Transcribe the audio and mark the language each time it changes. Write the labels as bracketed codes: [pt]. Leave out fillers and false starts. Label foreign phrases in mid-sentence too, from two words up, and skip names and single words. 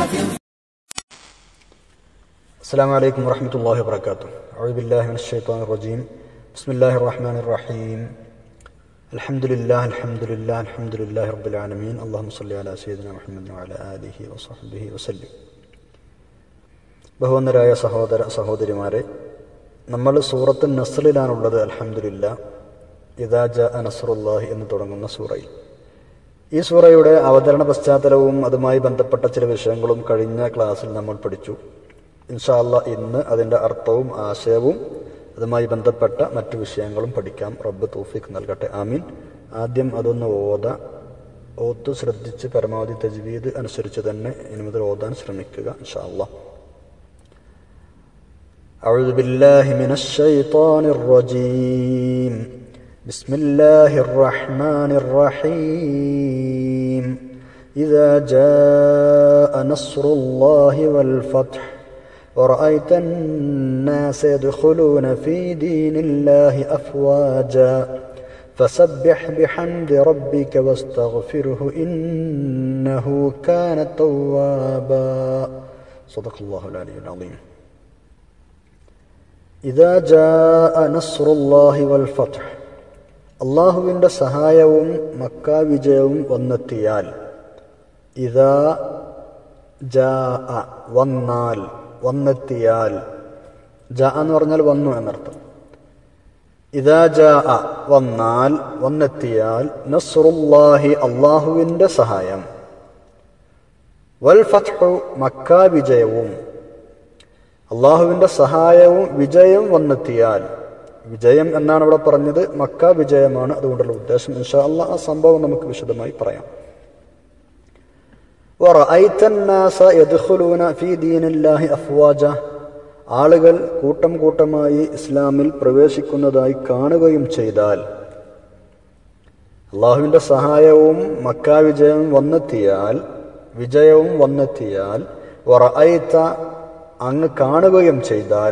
[ar] السلام عليكم ورحمة الله وبركاته. أعوذ بالله من الشيطان الرجيم. بسم الله الرحمن الرحيم. الحمد لله رب العالمين. اللهم صل على سيدنا محمد وعلى آله وصحبه وسلم. [ml] ബഹുവന്ദരായ സഹോദര സഹോദരിമാരെ, നമ്മൾ സൂറത്ത് നസ്റിലാണുള്ളത്. അൽഹംദുലില്ലാഹ്, [ar] إذا جاء نصر الله [ml] എന്ന് തുടങ്ങുന്ന സൂറയിൽ. ഈ സൂറയുടെ അവതരണ പശ്ചാത്തലവും അതുമായി ബന്ധപ്പെട്ട ചില വിഷയങ്ങളും കഴിഞ്ഞ ക്ലാസ്സിൽ നമ്മൾ പഠിച്ചു. [ar] إن شاء الله [ml] ഇന്ന് അതിൻ്റെ അർത്ഥവും ആശയവും അതുമായി ബന്ധപ്പെട്ട മറ്റു വിഷയങ്ങളും പഠിക്കാം. റബ്ബ് തൗഫീഖ് നൽകട്ടെ, ആമീൻ. ആദ്യം അതൊന്ന് ഓത്ത് ശ്രദ്ധിച്ച് പരമാവധി തജ്വീദ് അനുസരിച്ച് തന്നെ ഇനി മുതൽ ഓതാൻ ശ്രമിക്കുക [ar] إن شاء الله. أعوذ بالله من الشيطان الرجيم. بسم الله الرحمن الرحيم. إذا جاء نصر الله والفتح ورأيت الناس يدخلون في دين الله أفواجا فسبح بحمد ربك واستغفره إنه كان توابا. صدق الله العلي العظيم. إذا جاء نصر الله والفتح, [ml] അള്ളാഹുവിൻ്റെ സഹായവും മക്കാ വിജയവും വന്നെത്തിയാൽ. [ar] إذا جاء [ml] വന്നാൽ, വന്നെത്തിയാൽ. ജാഅ എന്ന് പറഞ്ഞാൽ വന്നു എന്നർത്ഥം. [ar] إذا جاء [ml] വന്നാൽ, വന്നെത്തിയാൽ. നസ്റുല്ലാഹി അള്ളാഹുവിൻ്റെ സഹായം. [ar] والفتح [ml] മക്കാ വിജയവും. അള്ളാഹുവിൻ്റെ സഹായവും വിജയം വന്നെത്തിയാൽ. വിജയം എന്നാണ് ഇവിടെ പറഞ്ഞത്, മക്ക വിജയമാണ് അതുകൊണ്ടുള്ള ഉദ്ദേശം. [ar] إن شاء الله [ml] ആ സംഭവം നമുക്ക് വിശദമായി പറയാം. [ar] വറഅയ്ത الناس يدخلون في دين الله أفواجا, [ml] ആളുകൾ കൂട്ടം കൂട്ടമായി ഇസ്ലാമിൽ പ്രവേശിക്കുന്നതായി കാണുകയും ചെയ്താൽ. അള്ളാഹുവിൻ്റെ സഹായവും മക്ക വിജയവും വന്നെത്തിയാൽ. വറഅയ്ത അങ്ങ് കാണുകയും ചെയ്താൽ.